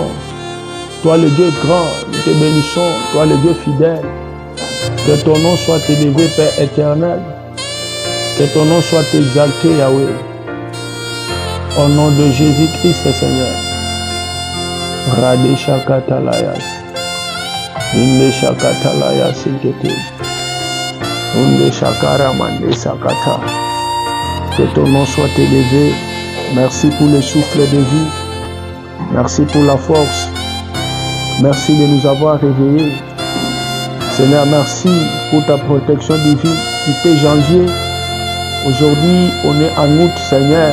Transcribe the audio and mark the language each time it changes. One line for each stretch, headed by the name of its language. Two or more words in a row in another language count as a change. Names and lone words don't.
French: Toi le Dieu grand, nous te bénissons. Toi le Dieu fidèle. Que ton nom soit élevé, Père éternel. Que ton nom soit exalté, Yahweh. Au nom de Jésus-Christ, Seigneur. Rade shakatalayas. Inde shakatalayas ikete. Unde shakara mande sakata. Que ton nom soit élevé. Merci pour le souffle de vie. Merci pour la force. Merci de nous avoir réveillés. Seigneur, merci pour ta protection divine. C'était janvier. Aujourd'hui, on est en août, Seigneur.